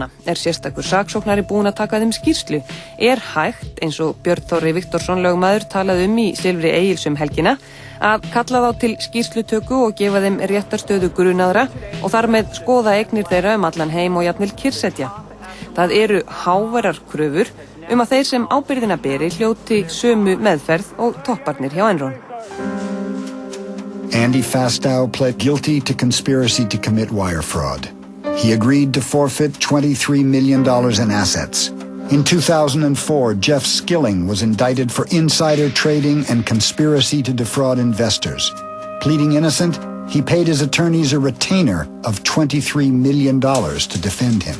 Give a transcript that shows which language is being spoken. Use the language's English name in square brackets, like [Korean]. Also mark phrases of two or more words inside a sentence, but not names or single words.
[Icelandic] Sérstakur saksóknari búinn að taka þeim skýrslu? Hægt, eins og Björn Þorri Viktorsson lögmaður talaði í Silfri Egils helgina, að kalla þá til skýrslutöku og gefa þeim réttarstöðu grunaðra og þar með skoða eignir þeirra allan heim og jafnvel kyrrsetja? Það eru háværar kröfur að þeir sem ábyrgðina beri hljóti sömu meðferð og topparnir hjá Enron. [English] Andy Fastow pled guilty to conspiracy to commit wire fraud. He agreed to forfeit $23 million in assets. In 2004, Jeff Skilling was indicted for insider trading and conspiracy to defraud investors. Pleading innocent, he paid his attorneys a retainer of $23 million to defend him.